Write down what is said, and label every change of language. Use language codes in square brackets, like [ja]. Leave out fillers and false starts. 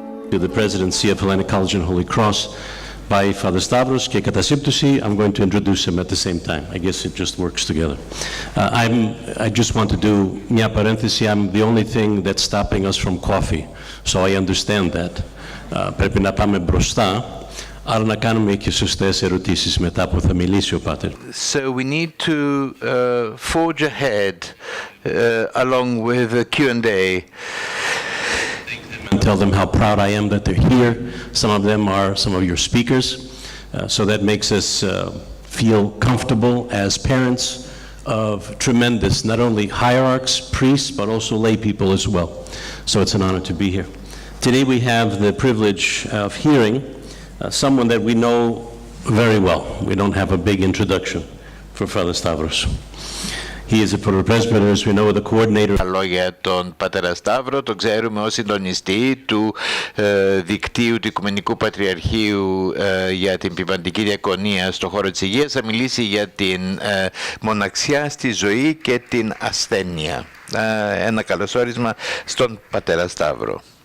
[en] to the presidency of Hellenic College and Holy Cross by Father Stavros [el] και κατά σύμπτωση, [en] I'm going to introduce him at the same time. I guess it just works together. I just want to do [el] μια παρένθεση. [en] I'm the only thing that's stopping us from coffee, so I understand that. [el] Πρέπει να πάμε μπροστά, αλλά να κάνουμε και σωστές ερωτήσεις μετά που θα μιλήσει ο Πάτερ. [en] So we need to forge ahead along with the Q&A. And tell them how proud I am that they're here. Some of them are some of your speakers. So that makes us feel comfortable as parents of tremendous, not only hierarchs, priests, but also lay people as well. So it's an honor to be here. Today we have the privilege of hearing someone that we know very well. We don't have a big introduction for Father Stavros. He is a Protopres, as we know, the coordinator. [el] Για τον Πατέρα Σταύρο, τον ξέρουμε ως συντονιστή του δικτύου του Οικουμενικού Πατριαρχείου για την Πνευματική Διακονία στον χώρο της υγείας. Θα μιλήσει για την μοναξιά στη ζωή και την ασθένεια. Ένα καλωσόρισμα στον Πατέρα Σταύρο.